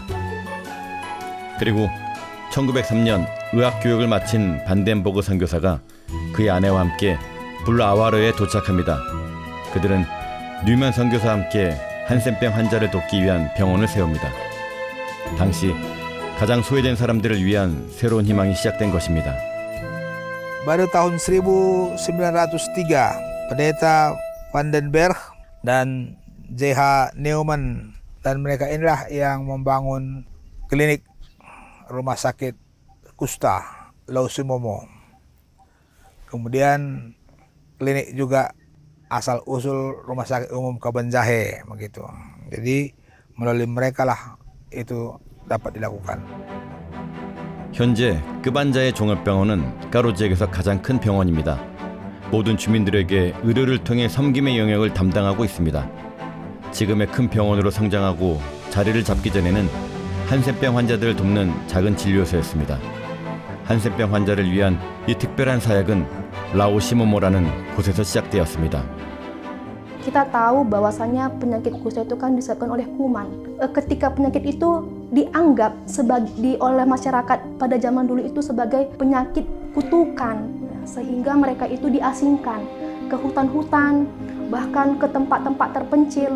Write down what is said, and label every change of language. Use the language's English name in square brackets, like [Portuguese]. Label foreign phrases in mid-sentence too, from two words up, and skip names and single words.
[Korean] 그리고 1903년 의학교육을 마친 반덴버그 선교사가 그의 아내와 함께 블루 아와르에 도착합니다. 그들은 뉴만 선교사와 함께 한센병 환자를 돕기 위한 병원을 세웁니다. 당시 가장 소외된 사람들을 위한 새로운 희망이 시작된 것입니다. [Indonesian] Pada tahun 1903, pendeta Vandenberg dan J.H. Neumann dan mereka inilah yang membangun klinik rumah sakit Kusta Lausumomo. Kemudian klinik juga asal usul rumah sakit umum Kabanjahe begitu. Jadi melalui mereka lah itu dapat dilakukan. [Korean] 현재 끝반자의 종합병원은 까로 지역에서 가장 큰 병원입니다. 모든 주민들에게 의료를 통해 섬김의 영역을 담당하고 있습니다. 지금의 큰 병원으로 성장하고 자리를 잡기 전에는 한센병 환자들을 돕는 작은 진료소였습니다. 한센병 환자를 위한 이 특별한 사역은 라오시모모라는 곳에서 시작되었습니다. [Indonesian] Kita tahu bahwasanya penyakit kusta itu kan disebabkan oleh kuman. Ketika penyakit itu dianggap oleh masyarakat pada zaman dulu itu sebagai penyakit kutukan, sehingga mereka itu diasingkan ke hutan-hutan, bahkan ke tempat-tempat terpencil.